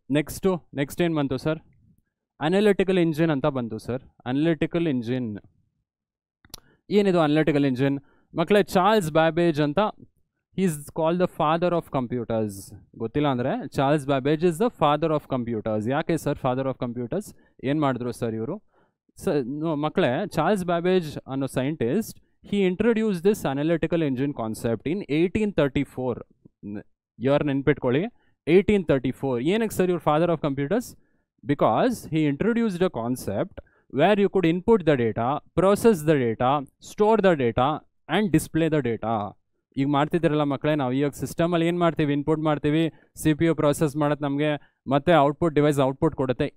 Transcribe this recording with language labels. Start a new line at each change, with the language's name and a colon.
Kannada: Next ಏನು ಬಂತು sir? Analytical engine ಅಂತ ಬಂತು ಸರ್. ಅನಾಲಿಟಿಕಲ್ ಇಂಜಿನ್ ಏನಿದು ಅನಾಲಿಟಿಕಲ್ ಇಂಜಿನ್? ಮಕ್ಕಳೇ
English: Charles Babbage ಅಂತ, is called the father of computers.
Kannada: ಗೊತ್ತಿಲ್ಲ ಅಂದರೆ
English: Charles Babbage is the father of computers.
Kannada: ಯಾಕೆ ಸರ್
English: Father of computers?
Kannada: ಏನು ಮಾಡಿದ್ರು ಸರ್ ಇವರು? ಮಕ್ಕಳೇ,
English: Charles Babbage
Kannada: ಅನ್ನೋ scientist,
English: he introduced this analytical engine concept in 1834.
Kannada: Year ನೆನ್ಪಿಟ್ಕೊಳ್ಳಿ, 1834. ಏನಕ್ಕೆ ಸರ್ ಇವ್ರು
English: Father of computers? Because he introduced a concept where you could input the data, process the data, store the data and display the data.
Kannada: ಈಗ ಮಾಡ್ತಿದ್ದೀರಲ್ಲ ಮಕ್ಕಳೇ, ನಾವು ಇವಾಗ ಸಿಸ್ಟಮಲ್ಲಿ ಏನು ಮಾಡ್ತೀವಿ, input ಮಾಡ್ತೀವಿ, ಸಿ ಪಿ ಯು ಪ್ರೊಸೆಸ್ ಮಾಡುತ್ತೆ ನಮಗೆ, ಮತ್ತು ಔಟ್ಪುಟ್ ಡಿವೈಸ್ ಔಟ್ಪುಟ್ ಕೊಡುತ್ತೆ.